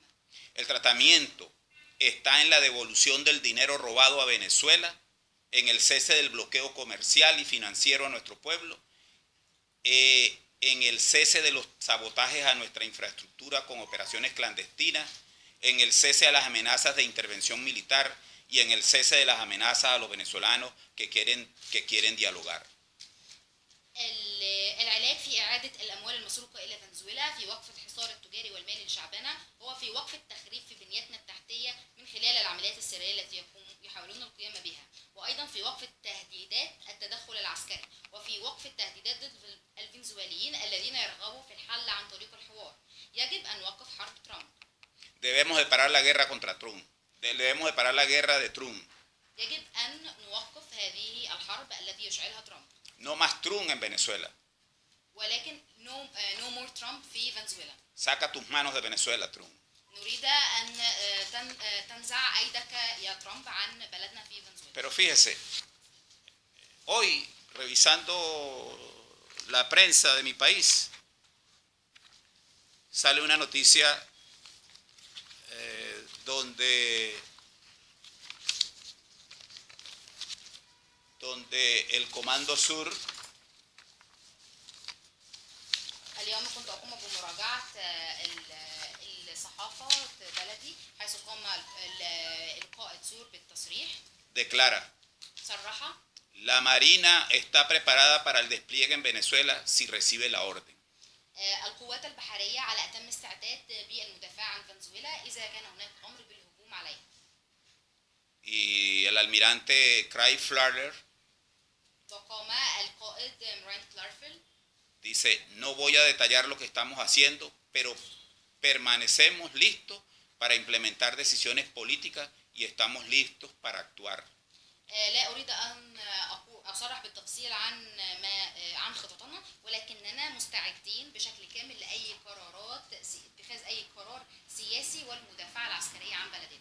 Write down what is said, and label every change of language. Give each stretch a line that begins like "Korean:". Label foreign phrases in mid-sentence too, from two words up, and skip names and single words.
Spanish: El tratamiento está en la devolución del dinero robado a Venezuela, en el cese del bloqueo comercial y financiero a nuestro pueblo, en el cese de los sabotajes a nuestra infraestructura con operaciones clandestinas, en el cese a las amenazas de intervención militar y en el cese de las amenazas a los venezolanos que quieren dialogar.
Arabic: العلاج في إعادة الأموال المسروقة إلى فنزويلا، في وقف الحصار التجاري والمالي لشعبنا، هو في وقف التخريب في بنيتنا التحتية من خلال العمليات السرية التي يحاولون القيام بها، وأيضا في وقف التهديدات التدخل العسكري، وفي وقف التهديدات ضد الفنزويليين الذين يرغبوا في الحل عن طريق الحوار. يجب أن نوقف حرب ترامب.
Spanish: Debemos de parar la guerra contra Trump. Debemos de parar la guerra de Trump.
Arabic: يجب أن نوقف هذه الحرب التي يشعلها ترامب.
Spanish: No más Trump en Venezuela.
Arabic: ولكن
English: no more
Arabic: Trump في فنزويلا.
Spanish: Saca tus manos de Venezuela, Trump.
Arabic: نريد أن تنزع أيدك يا ترامب عن بلدنا في فنزويلا.
Spanish: Pero fíjese, hoy revisando la prensa de mi país, sale una noticia donde el Comando Sur
Arabic: اليوم كنت أقوم بمراجعة الصحافة بلدي حيث قام القائد سور بالتصريح.
Spanish: declara:
Arabic: صرح:
Spanish: la Marina está preparada para el despliegue en Venezuela si recibe la orden.
Arabic: القوات البحرية على أتم استعداد بالمدافع عن فنزويلا إذا كان هناك أمر بالهجوم عليها.
Spanish: Y el almirante Craig Flarler
Arabic: وقام القائد مراين كلارفيل
Spanish: Dice, no voy a detallar lo que estamos haciendo, pero permanecemos listos para implementar decisiones políticas y estamos listos para actuar.
Arabic: لا أريد أن أصرح بالتفصيل عن خططنا، ولكننا مستعدين بشكل كامل لأي قرارات، اتخاذ أي قرار سياسي والمدافعة العسكرية عن بلدنا.